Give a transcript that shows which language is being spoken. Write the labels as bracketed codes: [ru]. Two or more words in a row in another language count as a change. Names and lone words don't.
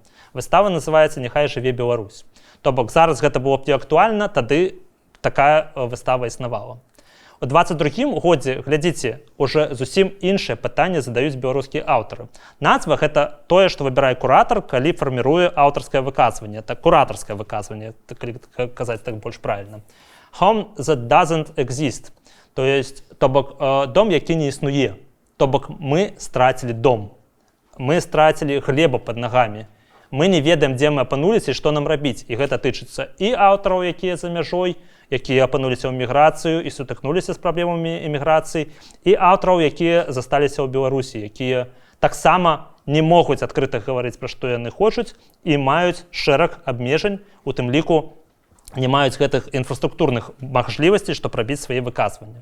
[be] Выстава называецца «Няхай жыве Беларусь». То бок зараз гэта было б не актуальна, тады такая выстава існавала. У 22-м годзе, глядзіце, уже зусім іншае пытанне задаюць беларускія аўтары. Назва – гэта тое, што выбірае куратар, калі фарміруе аўтарскае выказванне. Так, куратарскае выказванне, калі казаць так больш правільна. [en] Home that doesn't exist. [be] То бок, дом, які не існуе. То бок, мы страцілі дом. Мы страцілі глебу пад нагамі. Мы не ведаем, дзе мы апынуліся і што нам рабіць. І гэта тычыцца і аўтараў, якія за мяжой, якія апынуліся ў эміграцыю і сутыкнуліся з праблемамі эміграцыі, і аўтараў, якія засталіся ў Беларусі, якія таксама не могуць адкрыта гаварыць, пра што яны хочуць, і маюць шэраг абмежань, у тым ліку не маюць гэтых інфраструктурных мажлівасцей, што прабіць свае выказванні.